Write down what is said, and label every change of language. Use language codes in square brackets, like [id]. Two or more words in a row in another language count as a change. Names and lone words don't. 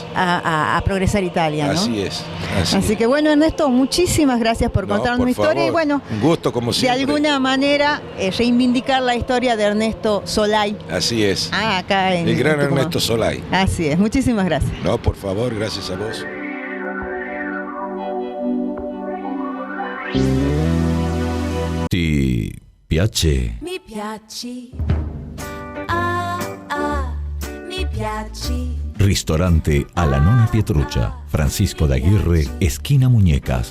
[es] a progresar Italia, ¿no? Así es. Así que bueno, Ernesto, muchísimas gracias por No, contarnos por una historia y favor. bueno, Un gusto como de siempre. alguna manera reivindicar la historia de Ernesto Solay. Así es. Acá en El gran Tucumán. Ernesto Solay. Así es, muchísimas gracias. No, por favor, gracias a vos. [it] Ti piace? Mi piaci, ah ah, mi piaci. Ristorante alla Nonna Pietruccia, [es] Francisco d'Aguirre, esquina Muñecas.